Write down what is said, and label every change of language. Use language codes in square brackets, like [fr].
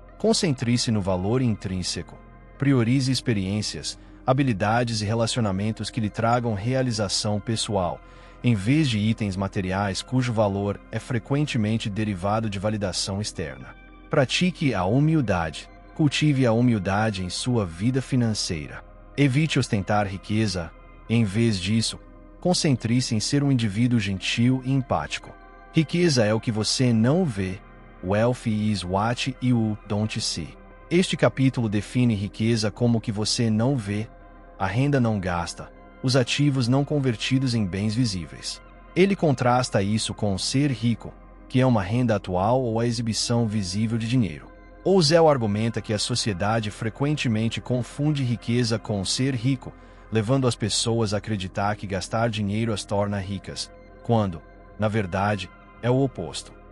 [pt] Concentre-se no valor intrínseco. Priorize experiências, habilidades e relacionamentos que lhe tragam realização pessoal, em vez de itens materiais cujo valor é frequentemente derivado de validação externa. Pratique a humildade. Cultive a humildade em sua vida financeira. Evite ostentar riqueza. Em vez disso, concentre-se em ser um indivíduo gentil e empático. Riqueza é o que você não vê. [en] Wealth is what you don't see. [pt] Este capítulo define riqueza como o que você não vê, a renda não gasta, os ativos não convertidos em bens visíveis. Ele contrasta isso com ser rico, que é uma renda atual ou a exibição visível de dinheiro. Ouzel argumenta que a sociedade frequentemente confunde riqueza com ser rico, levando as pessoas a acreditar que gastar dinheiro as torna ricas, quando, na verdade, é o oposto.